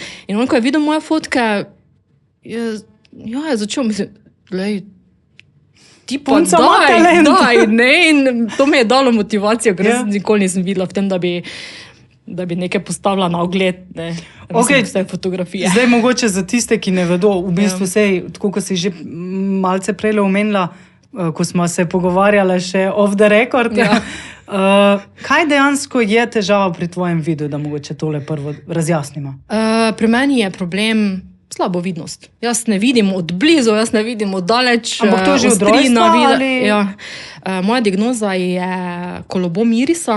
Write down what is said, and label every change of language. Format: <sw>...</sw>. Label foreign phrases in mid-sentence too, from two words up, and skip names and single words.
<sl>In on, ko je videl moje fotke, je začel, ti pa daj, ne, in to mi je dalo motivacijo, ker jaz nikoli nisem videla v tem, da bi nekaj postavila na ogled, ne, vse fotografije. Zdaj mogoče za tiste, ki ne vedo, v bistvu tako, ko si že malce prejle omenila, ko smo se pogovarjali še</sl> <en>off the record,</en> <sl>kaj dejansko je težava pri tvojem vidu, da mogoče tole prvo razjasnimo? Pri meni je problem slabovidnost. Jaz ne vidim od blizu, jaz ne vidim od daleč. Ampak to že od rojstva ali? Ja. Moja diagnoza je kolobom irisa.</sl>